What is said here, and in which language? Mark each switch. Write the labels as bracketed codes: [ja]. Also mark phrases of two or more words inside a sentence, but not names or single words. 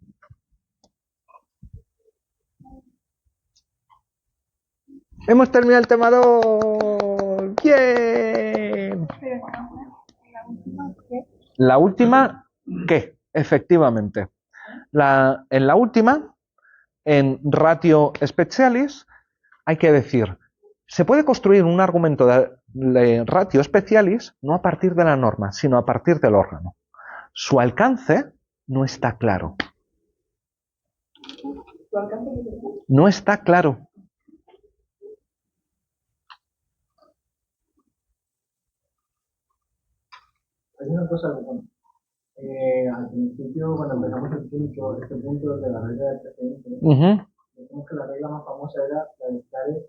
[es] Hemos terminado el tema 2. ¡Bien! La última, ¿qué? Efectivamente. En la última, en [la] ratio specialis, [es] hay que decir, se puede construir un argumento de [la] ratio specialis [es] no a partir de la norma, sino a partir del órgano. Su alcance no está claro. No está claro. Hay una cosa, bueno, al principio, cuando empezamos este punto de la regla de precedente, decimos que la regla más famosa era la de stare.